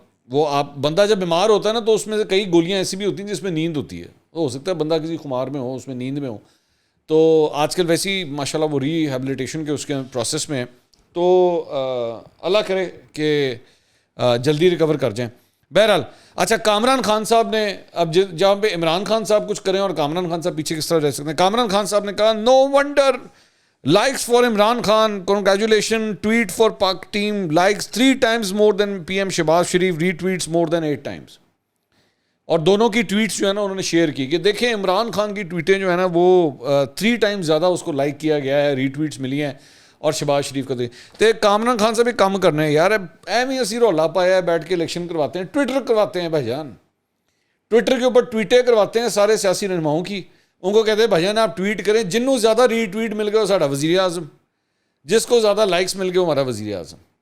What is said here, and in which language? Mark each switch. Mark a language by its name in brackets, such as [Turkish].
[Urdu] وہ آپ بندہ جب بیمار ہوتا ہے نا تو اس میں سے کئی گولیاں ایسی بھی ہوتی ہیں جس میں نیند ہوتی ہے، ہو سکتا ہے بندہ کسی خمار میں ہو، اس میں نیند میں ہو، تو آج کل ویسی ماشاءاللہ وہ ری ہیبلیٹیشن کے اس کے پروسیس میں ہیں، تو اللہ کرے کہ جلدی ریکور کر جائیں۔ بہرحال اچھا، کامران خان صاحب نے اب جہاں پہ عمران خان صاحب کچھ کریں اور کامران خان صاحب پیچھے کس طرح رہ سکتے ہیں، کامران خان صاحب نے کہا [English] No wonder Likes for Imran Khan, congratulations, tweet for Pak team, likes 3 times more than PM Shehbaz Sharif, retweets more than 8 times. [Urdu] اور دونوں کی ٹویٹس جو ہے نا انہوں نے شیئر کی کہ دیکھیں عمران خان کی ٹویٹیں جو ہے نا وہ 3 ٹائمز زیادہ اس کو لائک کیا گیا ہے, ری ٹویٹس ملی ہیں, اور شہباز شریف کا تو کامران خان سے بھی کم کرنے ہیں یار, [Punjabi] ایم ہی اسی رولا پایا ہے, [Urdu] بیٹھ کے الیکشن کرواتے ہیں, ٹویٹر کرواتے ہیں بھائی جان, ٹویٹر کے اوپر ٹویٹیں کرواتے ہیں سارے سیاسی رہنماؤں کی, ان کو کہتے ہیں بھائی جان آپ ٹویٹ کریں, [Punjabi] جنوں زیادہ ری ٹویٹ مل گیا وہ ساڈا وزیر اعظم, [Urdu] جس کو زیادہ لائکس مل گئے وہ ہمارا وزیر اعظم.